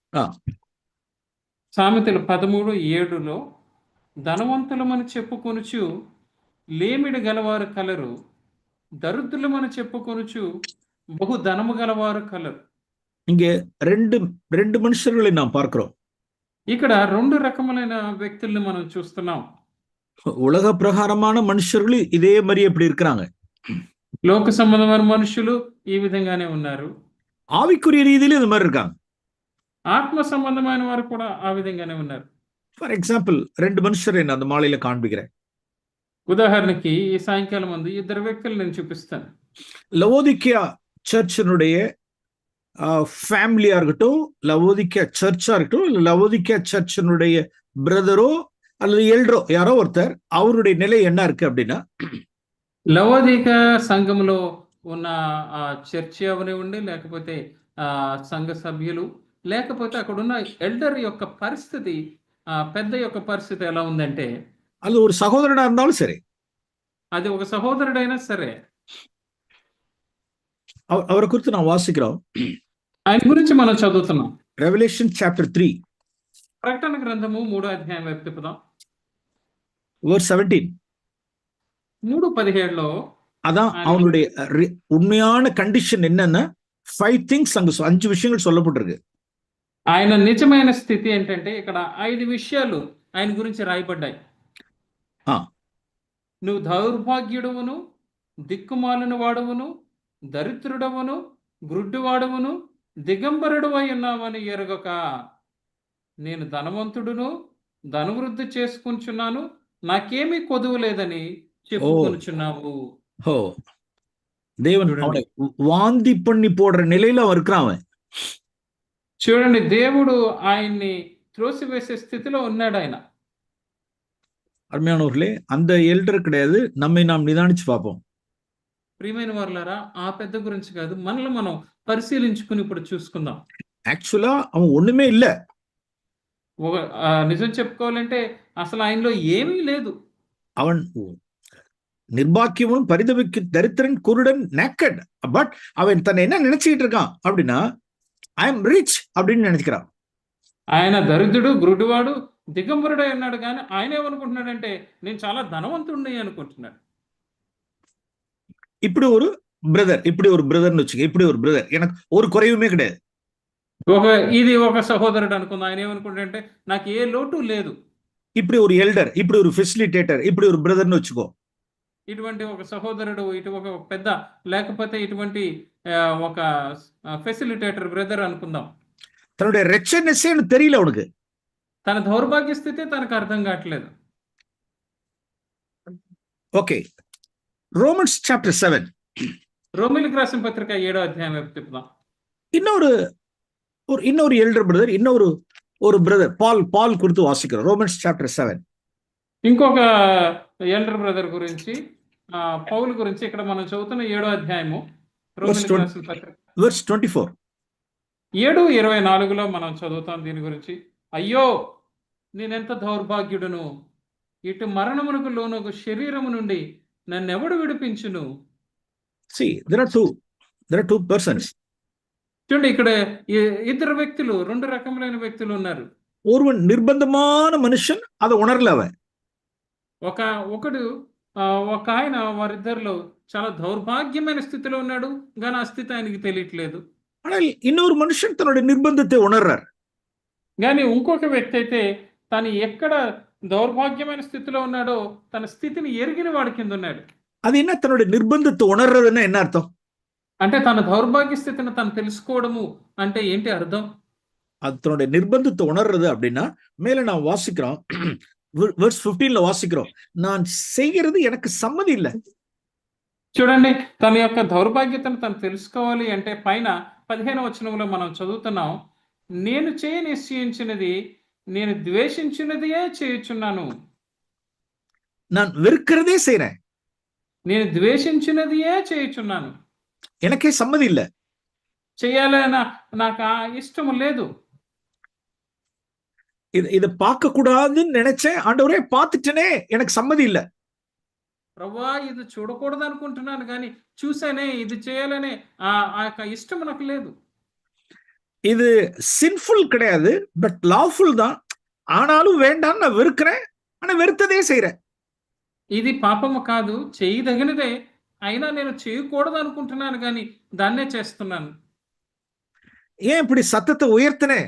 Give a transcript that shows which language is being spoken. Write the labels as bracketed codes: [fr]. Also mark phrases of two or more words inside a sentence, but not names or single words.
[te] సామెతలు 13:7లో ధనవంతులమని చెప్పుకొనుచు లేమిడి గలవారు కలరు, దరిద్రులమని చెప్పుకొనుచు బహు ధనము గలవారు కలరు. [ta] இங்கே ரெண்டு மனுஷர்களை நாம் பார்க்கிறோம். [te] ఇక్కడ 2 రకములైన వ్యక్తుల్ని మనం చూస్తున్నాం. [ta] உலக பிரகாரமான மனுஷர்கள் இதே மாதிரி எப்படி இருக்கிறாங்க. [te] లోక సంబంధమైన మనుషులు ఈ విధంగానే ఉన్నారు. [ta] ஆவிக்குரிய ரீதியில இது மாதிரி இருக்காங்க. [te] ఆత్మ సంబంధమైన వారు కూడా ఆ విధంగానే ఉన్నారు. [en] for example [te] 2 మనుషులు నేను [ta] அந்த மாலையில காண்பிக்கிறேன். [te] ఉదాహరణకి ఈ సాయంకాలం ముందు 2 వ్యక్తులు నేను చూపిస్తాను. లవోదికియా [ta] சர்ச்சினுடைய ஃபேமிலியா இருக்கட்டும், லவோதிக்கியா சர்ச்சா இருக்கட்டும், இல்ல லவோதிக்கியா சர்ச்சினுடைய பிரதரோ அல்லது எல்டரோ யாரோ ஒருத்தர், அவருடைய நிலை என்ன இருக்கு அப்படின்னா, [te] లవోదిక సంఘంలో ఉన్న చర్చి అవనివ్వండి, లేకపోతే సంఘ సభ్యులు, లేకపోతే అక్కడ ఉన్న ఎల్డర్ యొక్క పరిస్థితి, పెద్ద యొక్క పరిస్థితి ఎలా ఉందంటే, [ta] அது ஒரு சகோதரனா இருந்தாலும் சரி, [te] అది ఒక సహోదరుడైనా సరే, [ta] அவரை குறித்து நான் வாசிக்கிறோம். [te] ఆయన గురించి మనం చదువుతున్నాం. [en] Revelation chapter 3, [te] ప్రకటన గ్రంథము 3వ అధ్యాయం వైపు తిప్పుదాం. [en] verse 17. [te] 3:17లో [ta] அதான் அவனுடைய உண்மையான கண்டிஷன் என்னன்னா 5 things அங்க 5 விஷயங்கள் சொல்லப்பட்டிருக்கு. [te] ఆయన నిజమైన స్థితి ఏంటంటే ఇక్కడ 5 విషయాలు ఆయన గురించి రాయబడ్డాయి. నువ్వు దౌర్భాగ్యుడవును, దిక్కుమాలిన వాడవును, దరిద్రుడవును, గ్రుడ్డివాడవును, దిగంబరుడు అయి ఉన్నావని ఎరుగక, నేను ధనవంతుడును, ధనవృద్ధి చేసుకుంటున్నాను, నాకేమీ కొదువు లేదని చెప్పుకొనుచున్నావు. [ta] தேவன் அவனை வாந்தி பண்ணி போடுற நிலையில அவன் இருக்கிறான். அவன் [te] చూడండి, దేవుడు ఆయన్ని త్రోసివేసే స్థితిలో ఉన్నాడు ఆయన. [ta] அருமையானவர்களே, அந்த எல்டர் கிடையாது, நம்மை நாம் நிதானிச்சு பார்ப்போம். [te] ప్రియమైన వారులారా, ఆ పెద్ద గురించి కాదు, మనల్ని మనం పరిశీలించుకుని ఇప్పుడు చూసుకుందాం. [ta] యాక్చువల్గా அவன் ஒண்ணுமே இல்ல. [te] నిజం చెప్పుకోవాలంటే అసలు ఆయనలో ఏమీ లేదు. [ta] அவன் நிர்பாக்கியமும் பரிதவிக்கு தரித்திரன் குருடன் நேக்கட். பட் அவன் தன்னை என்ன நினைச்சிட்டு இருக்கான் அப்படின்னா, [en] I am rich [ta] அப்படின்னு நினைக்கிறான். [te] ఆయన దరిద్రుడు, గ్రుడ్డివాడు, దిగంబరుడు అన్నాడు, కానీ ఆయన ఏమనుకుంటున్నాడంటే నేను చాలా ధనవంతుడిని అనుకుంటున్నాడు. [ta] இப்படி ஒரு பிரதர்னு வச்சுக்க, இப்படி ஒரு பிரதர், எனக்கு ஒரு குறைவுமே கிடையாது. [te] ఇది ఒక సహోదరుడు అనుకుంది. ఆయన ఏమనుకుంటాడంటే నాకు ఏ లోటు లేదు. [ta] இப்படி ஒரு எல்டர், இப்படி ஒரு ஃபெசிலிட்டேட்டர், இப்படி ஒரு பிரதர்னு வச்சுக்கோ. [te] ఇటువంటి ఒక సహోదరుడు, ఒక పెద్ద, లేకపోతే ఇటువంటి ఒక [en] facilitator brother [te] అనుకుందాం. [ta] தன்னுடைய ரெச்சனஸே எனக்கு தெரியல அவனுக்கு. [te] తన దౌర్భాగ్య స్థితి తనకు అర్థం కావట్లేదు. [en] okay, Romans chapter 7. [te] రోమిలికి రాసిన పత్రిక 7వ అధ్యాయం వైపు తిప్పుదాం. [ta] இன்னொரு எல்டர் பிரதர், ஒரு பிரதர் பால் கொடுத்து வாசிக்கிறோம். [en] Romans chapter 7. [te] ఇంకొక [en] elder brother [te] గురించి, పౌలు గురించి ఇక్కడ మనం చదువుతున్న 7వ అధ్యాయము రోమిలికి రాసిన పత్రిక [en] verse 24. [te] 7:24లో మనం చదువుతాం దీని గురించి. అయ్యో, నేనెంత దౌర్భాగ్యుడును, ఇటు మరణమునకు లోనొక శరీరము నుండి నన్నెవడు విడిపించును. [en] See, there are two persons. [te] చూడండి, ఇక్కడ ఇద్దరు వ్యక్తులు, 2 రకములైన వ్యక్తులు ఉన్నారు. [ta] ஒருவன் நிர்பந்தமான மனுஷன், அதை உணரல அவன். [te] ఒకడు ఒక ఆయన, వారిద్దరిలో చాలా దౌర్భాగ్యమైన స్థితిలో ఉన్నాడు, కానీ ఆ స్థితి ఆయనకి తెలియట్లేదు. [ta] ஆனால் இன்னொரு மனுஷன் தன்னுடைய நிர்பந்தத்தை உணர்றார். [te] కానీ ఇంకొక వ్యక్తి అయితే తను ఎక్కడ దౌర్భాగ్యమైన స్థితిలో ఉన్నాడో తన స్థితిని ఎరిగిన వాడి కింద ఉన్నాడు. [ta] அது என்ன, தன்னுடைய நிர்பந்தத்தை உணர்றதுன்னா என்ன அர்த்தம்? [te] అంటే తన దౌర్భాగ్య స్థితిని తను తెలుసుకోవడము అంటే ఏంటి అర్థం? [ta] அது தன்னுடைய நிர்பந்தத்தை உணர்றது அப்படின்னா, மேல நான் வாசிக்கிறோம், verse 15ல வாசிக்கிறோம், நான் செய்கிறது எனக்கு சம்மதி இல்லை. [te] చూడండి, తన యొక్క దౌర్భాగ్యతను తను తెలుసుకోవాలి అంటే పైన 15వ వచనంలో మనం చదువుతున్నాం, నేను నిశ్చయించినది నేను ద్వేషించినదియే చేయుచున్నాను. [ta] நான் வெறுக்கிறதே செய்றேன். [te] నేను ద్వేషించినదియే చేయుచున్నాను. [ta] எனக்கே சம்மதி இல்லை. [te] చేయాలన్న నాకు ఇష్టం లేదు. [ta] இதை பார்க்க கூடாதுன்னு நினைச்சேன், ஆண்டவரே பார்த்துட்டேனே, எனக்கு சம்மதி இல்லை. [te] ప్రభువా, ఇది చూడకూడదు అనుకుంటున్నాను కానీ చూసానే, ఇది చేయాలనే ఆ ఇష్టం నాకు లేదు. [ta] இது சின்ஃபுல் கிடையாது, பட் லாஃபுல் தான். ஆனாலும் வேண்டாம், நான் வெறுக்கிறேன், ஆனா வெறுத்ததே செய்றேன். [te] ఇది పాపము కాదు, చేయదగినదే, అయినా నేను చేయకూడదు అనుకుంటున్నాను కానీ దాన్నే చేస్తున్నాను. [ta] ஏன் இப்படி சத்தத்தை உயர்த்தினேன்?